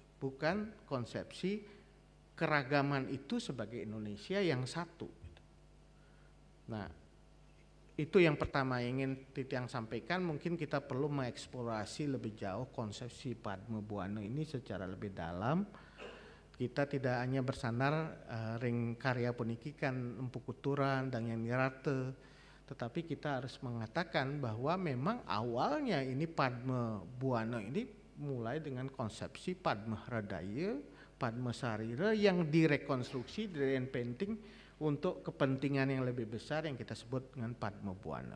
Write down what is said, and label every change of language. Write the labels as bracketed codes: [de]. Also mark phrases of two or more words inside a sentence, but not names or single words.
[id] Bukan konsepsi keragaman itu sebagai Indonesia yang satu gitu. Nah, itu yang pertama ingin Titiang sampaikan. Mungkin kita perlu mengeksplorasi lebih jauh konsepsi Padma Buana ini secara lebih dalam. Kita tidak hanya bersandar [ban] ring karya puniki [id] kan Empu Kuturan dan yang nirate, tetapi kita harus mengatakan bahwa memang awalnya ini Padma Buana ini mulai dengan konsepsi Padma Hradaya, Padma Sarira yang direkonstruksi, direinventing untuk kepentingan yang lebih besar yang kita sebut dengan Padma Buana.